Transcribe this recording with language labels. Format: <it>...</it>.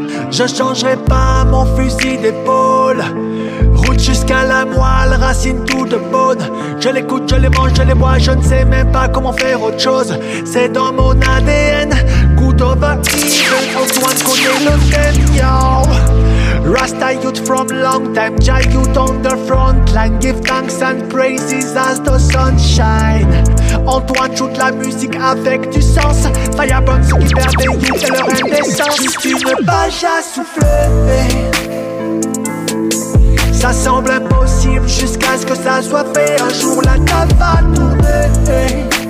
<fr>Je changerai pas mon fusil d'épaule. Route jusqu'à la moelle, racine tout de bonne. Je l'écoute, je les mange, je les bois. Je ne sais même pas comment faire autre chose. C'est dans mon ADN.</fr> <en>Good over evil.</en> <fr>Antoine connaît le thème, yo.</fr> <en>Rasta youth from long time, Jai youth on the front line. Give thanks and praises as the sunshine.</en> <fr>Antoine joue de la musique avec du sens. Fireburn, ce qui permet youth et leur indécence. Juste une page à souffler. Ça semble impossible jusqu'à ce que ça soit fait. Un jour la table va tourner.</fr>